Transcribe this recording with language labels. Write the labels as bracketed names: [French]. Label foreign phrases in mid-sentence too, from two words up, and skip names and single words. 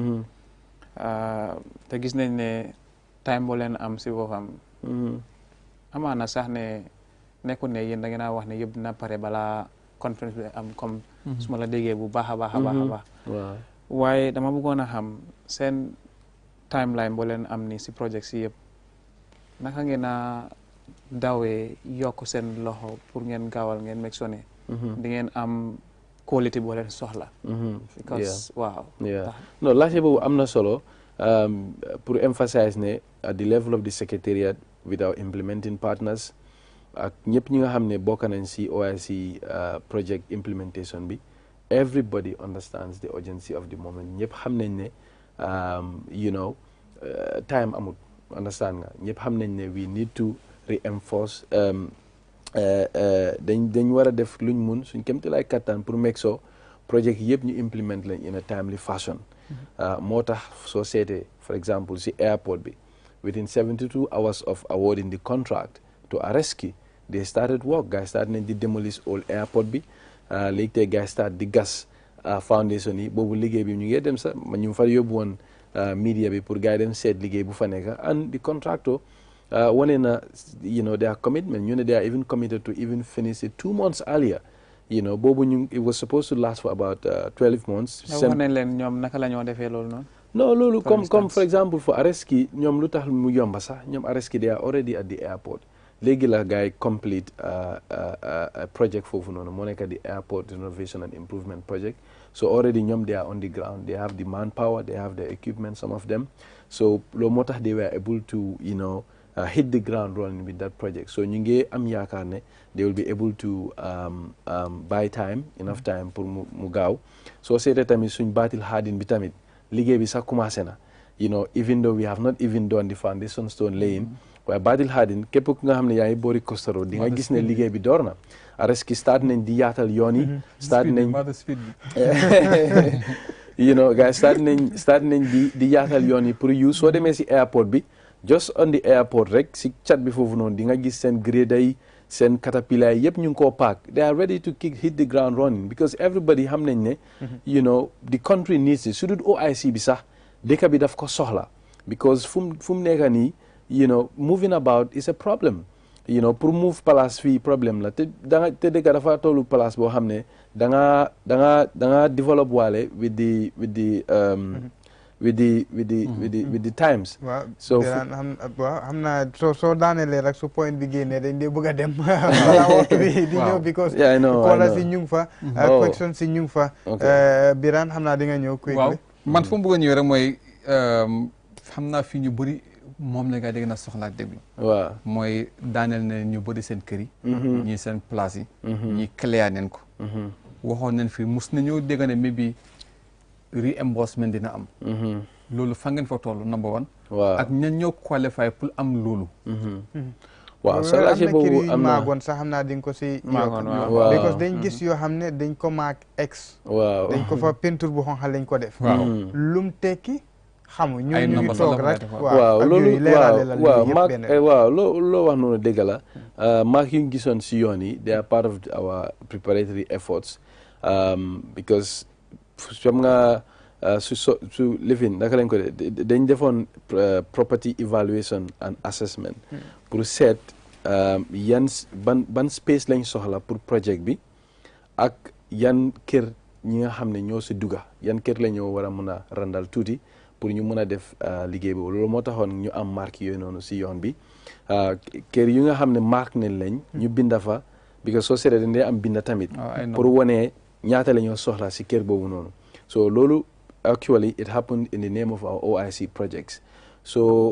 [Wolof] te gis nañ ne time boo leen am si boppam amaana sax ne nekkul ne yéen da ngeen a wax ne yëpp dina pare balaa conférence bi am comme su ma la déggee bu baax a baax a baax a baax waaye dama bëggoon a xam seen timeline boo leen am ni si project si yëpp naka ngeen a dawee yokk seen loxo pour ngeen gaawal ngeen meg sone di ngeen am quality boo leen soxla because waaw non laajte boobu am na solo pour emphasize ne [English] at the level of the secretariat with our implementing partners [Wolof] ak ñëpp ñi nga xam ne bokk nañ si OIC [English] project implementation [Wolof] bi [English] everybody understands the urgency of the moment [Wolof] ñëpp xam nañ ne time amut understand nga ñëpp xam nañ ne [English] we need to reinforce [Wolof] dañ war a def luñ mun suñ kémtalaay kattan pour [English] make sure [Wolof] project yëpp ñu implement lañ in [English] a timely fashion [Wolof] moo tax soo seetee [English] for example [Wolof] si airport bi [English] within 72 hours of awarding the contract to Areski they started [Wolof] work guys start nañ di demolish [English] old airport [Wolof] bi léegi tey guys start di gas foundation yi boobu liggéey bi ñu ngi dem sax ñu fa yóbbu woon media bi pour gars yi dem seet liggéey bu fa nekk [English] and the contractor [Wolof] wane na [English] their commitment [Wolof] ñu ne [English] they are even committed to even finish it 2 months earlier [Wolof] boobu ñu [English] it was supposed to last for about 12 months [Wolof] wax nañ leen ñoom naka la ñoo defee loolu noonu non loolu comme [English] for example for Areski [Wolof] ñoom lu tax mu yomba sax ñoom Areski [English] they are already at the airport [Wolof] léegi la gars yi complete project foofu noonu moo nekk di [English] airport renovation and improvement project so already ñoom they are on the ground they have the manpower they have the equipment some of them so [Wolof] loolu moo tax [English] they were able to hit the ground running with that project so [Wolof] ñu ngi am yaakaar ne [English] they will be able to buy time enough time [Wolof] pour mu gaaw soo seetee tamit suñ Batil Hadin bi tamit liggéey bi sax commencé na [English] even though we have not even done the foundation stone laying [Wolof] waaye Batil Hadin képp ku nga xam ne yaa ngi boori Costa Road di nga gis ne liggéey bi door na Areski start nañ di yaatal yoon yi start nañ gars start nañ di yaatal yoon yi pour yu soo demee si airport bi [English] just on the airport [Wolof] rek si chat bi foofu noonu di nga gis seen grader yi seen caterpillar yi yëpp ñu ngi koo paak [English] they are ready to hit the ground running because everybody [Wolof] xam nañ ne [English] the country needs it [Wolof] su dul OIC bi sax dëkk bi daf ko soxla because fu mu nekk nii [English] moving about is a problem [Wolof] pour move place fii problème la te dëkk dafa tollu place boo xam ne da nga develop waale [English] with the times. [Wolof] so xam naa soo daanelee rek su point bi génnee dañ dee bëgg a dem balaa waxtu bi di ñëw because kola si ñu ngi fa question si ñu ngi fa Birane xam naa di nga ñëw quickly man fu mu bëgg a ñëw rek mooy xam naa fii ñu bëri moom la nga dégg na soxlaa déglu waaw mooy daaneel ne ñu bëri seen kër yi ñii seen place yi ñii cléa neen ko waxoon nañ fi mus nañoo dégg ne maybe reimbursement dina am loolu fa ngeen fa toll [English] number one [Wolof] waaw ak ñan ñoo qualify pour am loolu waaw soo laajee boobu am na maagoon sax xam naa di nga ko si maagoon waaw because dañ gis yoo xam ne dañ ko maag ex waaw dañ ko fa peinture bu xonq lañ ko def lum tekki xamu ñu ngi toog rek waaw loolu waaw maag benn waaw loo wax noonu dëgg la maag yu ñu gisoon si yoon yi [English] they are part of our preparatory efforts because [Wolof] xam nga su living naka lañ ko dañ defoon [English] property evaluation and assessment [Wolof] pour seet yan ban space lañ soxla pour projet bi ak yan kër ñi nga xam ne ñoo si dugga yan kër la ñoo war a mun a randal tuuti pour ñu mun a def liggéey boobu loolu moo taxoon ñu am marque yooyu noonu si yoon bi kër yu nga xam ne marque nañ lañ ñu binda fa because soo seetee dañ dee am binda tamit pour wonee ñaata la ñoo soxla si kër boobu noonu so loolu [English] actually it happened in the name of our OIC projects so